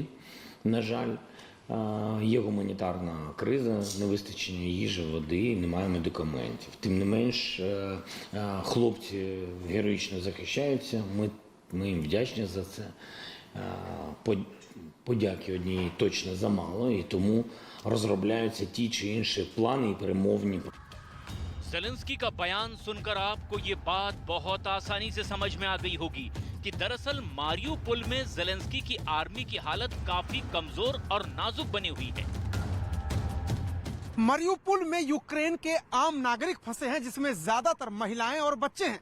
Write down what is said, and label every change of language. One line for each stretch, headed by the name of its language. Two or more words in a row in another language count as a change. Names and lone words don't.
Ukrainian: На жаль, є гуманітарна криза, невистачення їжі, води, немає медикаментів. Тим не менш, хлопці героїчно захищаються, ми їм вдячні за це. Подяки однієї точно замало, і тому розробляються ті чи інші плани і перемовні.
Hindi: ज़ेलेंस्की का बयान सुनकर आपको ये बात बहुत आसानी से समझ में आ गई होगी कि दरअसल मारियुपोल में ज़ेलेंस्की की आर्मी की हालत काफी कमजोर और नाजुक बनी हुई है। मारियुपोल में यूक्रेन के आम नागरिक फंसे हैं, जिसमें ज्यादातर महिलाएं और बच्चे हैं।